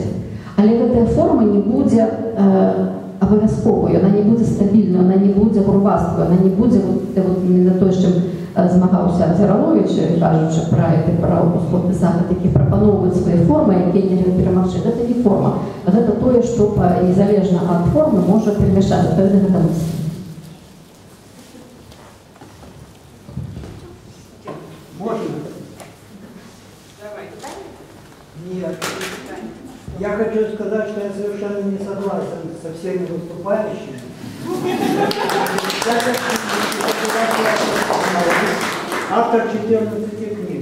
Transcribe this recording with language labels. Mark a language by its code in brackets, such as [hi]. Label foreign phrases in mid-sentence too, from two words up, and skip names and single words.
[be] Але гэтая форма не будзе абавязковую, яна не будзе стабільною, яна не будзе грубасткою, яна не будзе на той, з чым змагаўся Дзяраловіч, кажучы пра усходны захад, які прапаноўваюць свае формы, якія нельга перамагчы. Гэта не форма, гэта тое, што незалежна ад формы можа перамяшацца. Гэта мысль. [ru] Можно? Нет. Я хочу сказать, что я совершенно не согласен со всеми выступающими. Автор 14 книг.